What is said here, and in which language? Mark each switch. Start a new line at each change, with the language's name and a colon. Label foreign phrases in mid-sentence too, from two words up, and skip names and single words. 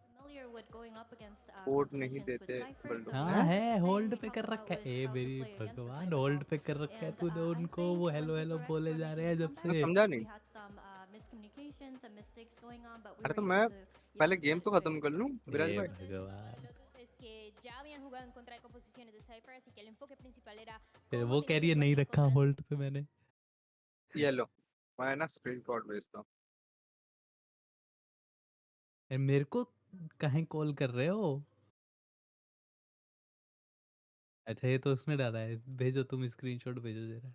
Hindi: कोड नहीं देते बड़े लोग हाँ हैं। है होल्ड पे कर रखा है ए मेरी भगवान होल्ड पे कर रखा है तूने उनको वो हेलो हेलो बोले जा रहे हैं जब मैं से समझा नहीं। अरे तो मैं पहले गेम तो खत्म कर लूं विराज हे भाई। भगवान,
Spanish: Es que ya habían jugado en contra de composiciones de Cypher, así que el enfoque principal era
Hindi: फिर
Spanish: cómo
Hindi: वो कह
Spanish: tenían
Hindi: रही
Spanish: que
Hindi: है
Spanish: jugar
Hindi: नहीं
Spanish: en
Hindi: रखा
Spanish: contra.
Hindi: होल्ड पे मैंने। ये लो मैं ना स्क्रीनशॉट भेजता हूँ। मेरे को कहीं कॉल कर रहे हो? अच्छा ये तो उसने डाला है, भेजो तुम स्क्रीनशॉट भेजो जरा।